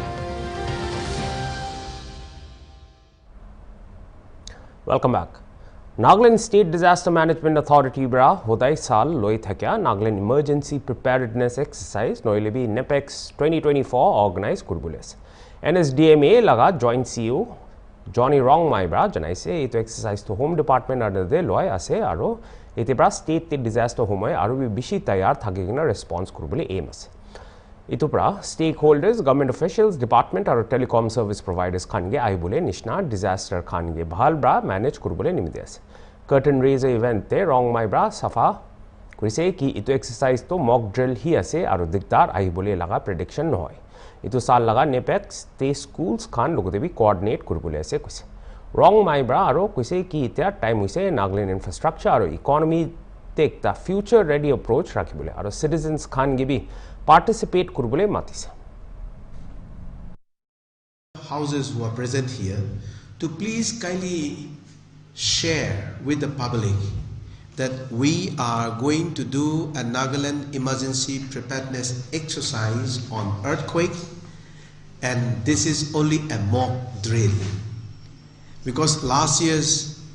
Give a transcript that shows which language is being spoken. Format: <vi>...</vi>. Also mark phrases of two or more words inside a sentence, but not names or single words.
<en>Welcome back.</en> <nag>Nagaland State Disaster Management Authority bra hodai sal loi thakya Nagaland Emergency Preparedness Exercise noilebi NEPEX 2024 organize kurbules. NSDMA laga</nag> <en>Joint CEO</en> <nag>Johnny Rongmai bra janaise eto exercise to</nag> <en>Home Department under</en> <nag>de loi ase aro ete bra state te disaster homoy aro bi bishi tayar thakigina response kurbule aim ase. Ito pra</nag> <en>stakeholders, government officials, department or telecom service providers</en> <nag>khange aibule nishna disaster khange bhal bra manage kurbule nimide.</nag> <en>Curtain raiser event</en> <nag>te Rongmai bra safa kurise ki ito exercise to</nag> <en>mock drill</en> <nag>hi ase aro dikdar aibule laga prediction noy. Ito sal laga NEPEX te schools khan logote bi coordinate kurbule ase kuise. Rongmai bra aro kuise ki ita time hoise Nagaland infrastructure aro</nag> <en>economy take the future ready approach</en> <nag>rakhibule aro citizens khan ge bi participate kurbule matise.</nag> <en>Houses who are present here to please kindly share with the public that we are going to do a Nagaland emergency preparedness exercise on earthquake, and this is only a mock drill because last year's</en>